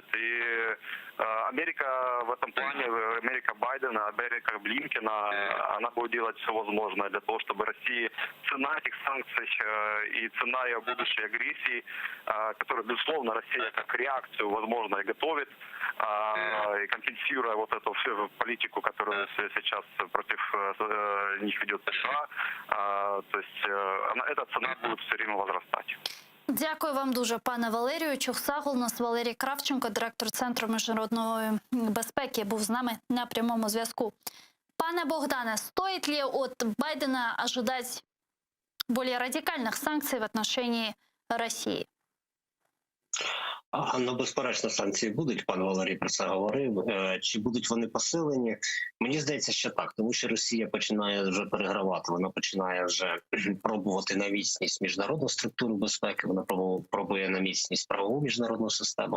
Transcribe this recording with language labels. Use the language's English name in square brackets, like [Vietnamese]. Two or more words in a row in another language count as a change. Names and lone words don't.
[Russian] И Америка в этом плане, Америка Байдена, Америка Блинкена, она будет делать все возможное для того, чтобы России цена этих санкций и цена ее будущей агрессии, которую, безусловно, Россия как реакцию, возможно, и готовит, и компенсируя вот эту всю политику, которую сейчас против них ведет США, то есть эта цена будет все время возрастать. [Ukrainian] Дякую вам дуже, пане Валерію. Чухсагул, у нас Валерій Кравченко, директор Центру міжнародної безпеки, був з нами на прямому зв'язку. Пане Богдане, [Russian] стоит ли от Байдена ожидать более радикальных санкций в отношении России? [Ukrainian] Ну, безперечно, санкції будуть, пан Валерій про це говорив. Чи будуть вони посилені? Мені здається, що так, тому що Росія починає вже перегравати, вона починає вже пробувати на міцність міжнародну структуру безпеки, вона пробує на міцність правову міжнародну систему.